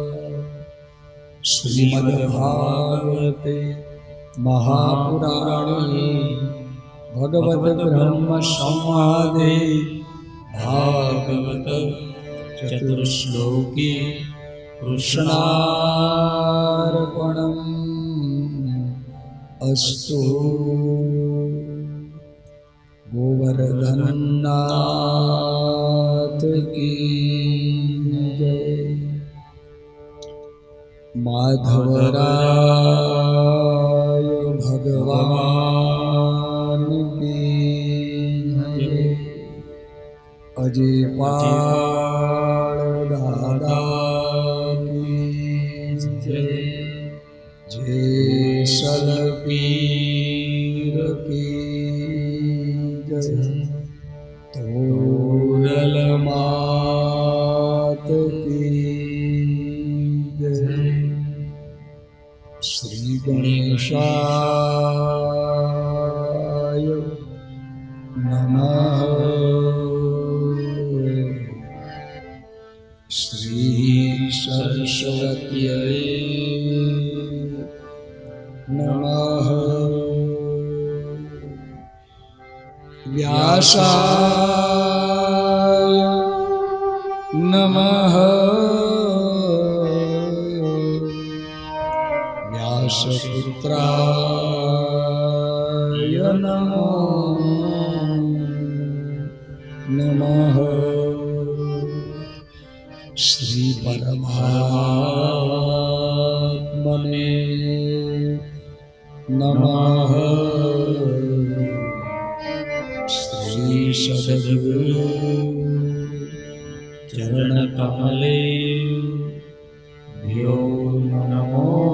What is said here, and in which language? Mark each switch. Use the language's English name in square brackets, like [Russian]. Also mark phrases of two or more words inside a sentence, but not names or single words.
[Sanskrit] श्रीमद्भागवते महापुराणे भगवत ब्रह्म संवादे भागवत चतुर्श्लोकी कृष्णार्पणम् अस्तु। [Hindi] गोवर्धननाथ की जय। माधवराय भगवान की जय। अजय पाल दादा की जय। जय सलपीर की जय। तोरल मात की जय। [Sanskrit] श्री गणेशाय नमः। श्री सरस्वत्यै नमः। व्यासाय नमः। व्यासपुत्राय नमः। નમઃ શ્રી પરમાત્મને નમઃ શ્રી સદગુરુ ચરણ કમલે ભ્યો નમો